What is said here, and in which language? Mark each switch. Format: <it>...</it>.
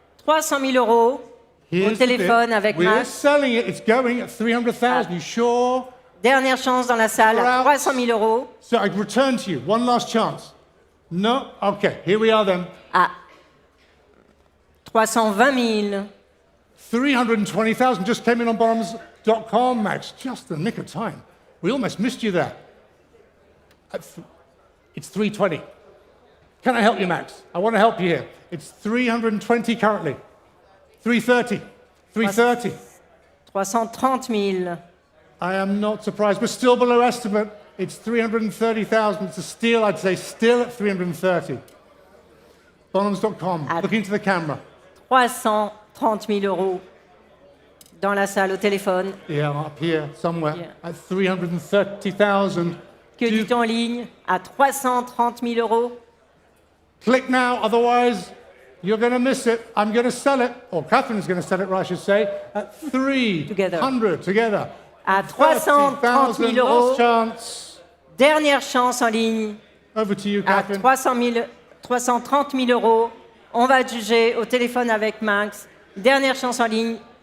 <fr>300 000 euros au téléphone avec</fr> <en>We're Max. selling it. It's going at 300,000. You sure?</en> <fr>Dernière chance dans la salle à 300 000 euros.</fr> <en>So I return to you. One last chance. No? Okay, here we are then.</en> <fr>À 320 000.</fr> <en>320,000 just came in on Bonhams.com, Max. Just the nick of time. We almost missed you there. It's 320. Can I help you, Max? I want to help you here. It's 320 currently. 330. 330.</en> <fr>330 000.</fr> <en>I am not surprised. We're still below estimate. It's 330,000. It's a steal, I'd say, still at 330. Bonhams.com. Look into the camera.</en> <fr>330 000 euros dans la salle au téléphone.</fr> <en>Yeah, up here somewhere. Yeah. At 330,000.</en> <fr>Que dit-on en ligne? À 330 000 euros.</fr> <en>Click now, otherwise you're going to miss it. I'm going to sell it, or Catherine's going to sell it, I should say, at 300 together.</en> <fr>À 330 000 euros.</fr> <en>Last chance.</en> <fr>Dernière chance en ligne.</fr> <en>Over to you,</en> <fr>À</fr> <en>Catherine.</en> <fr>330 000 euros. On va juger au téléphone avec Max. Dernière chance en ligne.</fr>